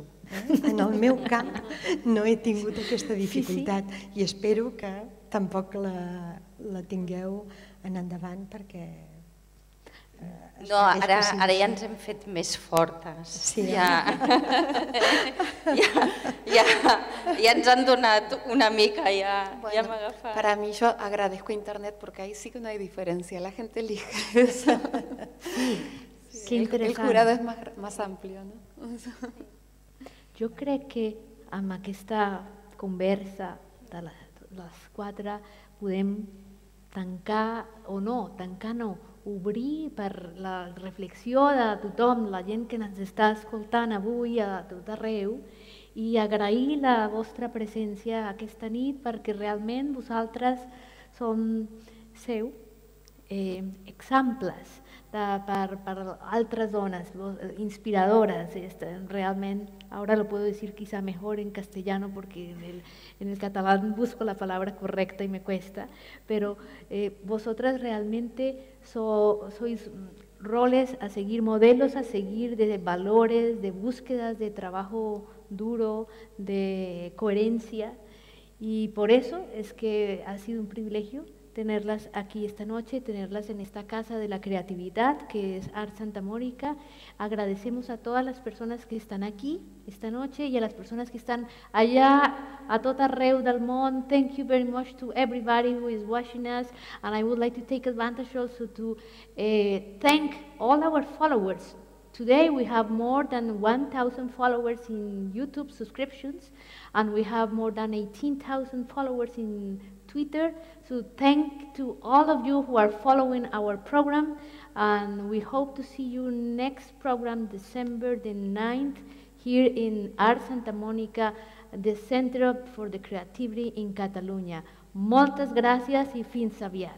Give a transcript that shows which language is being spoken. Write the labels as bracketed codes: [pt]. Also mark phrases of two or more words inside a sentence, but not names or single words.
[ca] En el meu camp no he tingut aquesta dificultat i espero que tampoc la tingueu en endavant perquè... No, ara ja ens hem fet més fortes. Ja ens han donat una mica, ya me agafat. [es] Para mí yo agradezco Internet porque ahí sí que no hay diferencia, la gente elige eso. Qué interesante. El jurado es más amplio, ¿no? [ca] Jo crec que amb aquesta conversa de les quatre podem tancar o no, obrir per la reflexió de tothom, la gent que ens està escoltant avui a tot arreu, i agrair la vostra presència aquesta nit perquè realment vosaltres som exemples per altres dones, inspiradores. Realment, [es] ahora lo puedo decir quizá mejor en castellano porque en el catalán busco la palabra correcta y me cuesta, pero vosotras realmente sois roles a seguir, modelos a seguir de valores, de búsquedas, de trabajo duro, de coherencia, y por eso es que ha sido un privilegio tenerlas aquí esta noche, tenerlas en esta casa de la creatividad que es Art Santa Mónica. Agradecemos a todas las personas que están aquí esta noche y a las personas que están allá [ca] a tot arreu del món. [en] Thank you very much to everybody who is watching us, and I would like to take advantage also to thank all our followers. Today we have more than 1,000 followers in YouTube subscriptions, and we have more than 18,000 followers in Twitter. So thank to all of you who are following our program, and we hope to see you next program, December the 9th, here in Art Santa Mónica, the Center for the Creativity in Catalunya. [ca] Moltes gràcies i fins aviat.